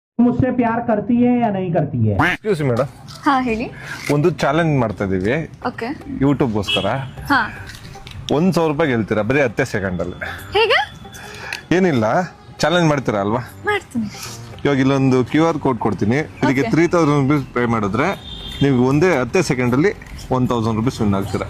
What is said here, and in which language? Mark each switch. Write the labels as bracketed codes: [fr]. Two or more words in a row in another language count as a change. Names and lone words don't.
[hi] मुझसे प्यार करती है या नहीं करती है? [en] excuse madam, [kn] ಹಾ ಹೇಳಿ. ಒಂದು ಚಾಲೆಂಜ್ ಮಾಡ್ತಾ ಇದೀವಿ ಓಕೆ. ಯೂಟ್ಯೂಬ್ಗೋಸ್ಕರ. ಹಾ 1,000 ರೂಪಾಯಿ ಗೆಲ್ತೀರಾ ಬರೀ 10 ಸೆಕೆಂಡಲ್ಲಿ. ಹೇಗೆ? ಏನಿಲ್ಲ, ಚಾಲೆಂಜ್ ಮಾಡ್ತೀರಾ ಅಲ್ವಾ? ಮಾಡ್ತೀನಿ. ಇವಾಗ ಇಲ್ಲೊಂದು [en] QR code [kn] ಕೊಡ್ತೀನಿ. ಇದಕ್ಕೆ 3000 [en] rupees pay [kn] ಮಾಡಿದ್ರೆ ನೀವು ಒಂದೇ 10 ಸೆಕೆಂಡಲ್ಲಿ 1,000 [en] rupees win [kn] ಆಗ್ತೀರಾ.